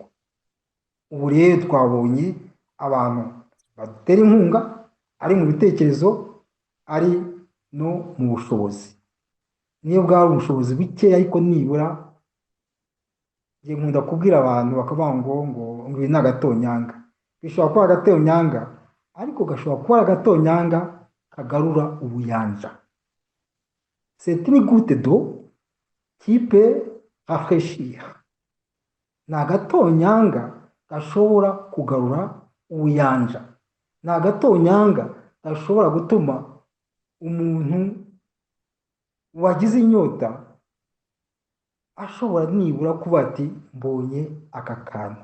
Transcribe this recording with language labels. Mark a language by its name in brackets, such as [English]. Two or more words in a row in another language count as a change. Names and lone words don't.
[Kinyarwanda] Ubu rero twabonye abantu badutera inkunga, ari mu bitekerezo, ari no mu bushobozi. Niyo bwari ubushobozi buke, ariko nibura ngiye nkunda kubwira abantu bakavuga ngo ibi ni agatonyanga. Bishobora kuba agatonyanga, ariko gashobora kuba agatonyanga kagarura ubuyanja. [French] C'est une goutte d'eau qui peut rafraîchir. [Kinyarwanda] Ni agatonyanga gashobora kugarura ubuyanja. Ni agatonyanga gashobora gutuma umuntu wagize inyota ashobora nibura kuba ati mbonye aka kantu.